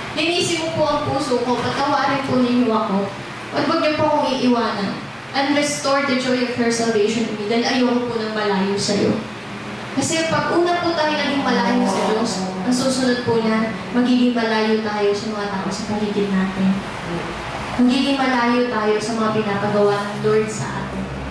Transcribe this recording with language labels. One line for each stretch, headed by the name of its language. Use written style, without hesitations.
Filipino: Linisin mo po ang puso ko, patawarin po ninyo ako. At huwag niyo po akong iiwanan.
English: And restore the joy of your salvation in me.
Filipino: Dahil ayoko po ng malayo sa iyo. Kasi pag una po tayo naging malayo sa Diyos, ang susunod po niyan, magiging malayo tayo sa mga tao sa paligid natin. Magiging malayo tayo sa mga pinapagawa ng Lord sa atin.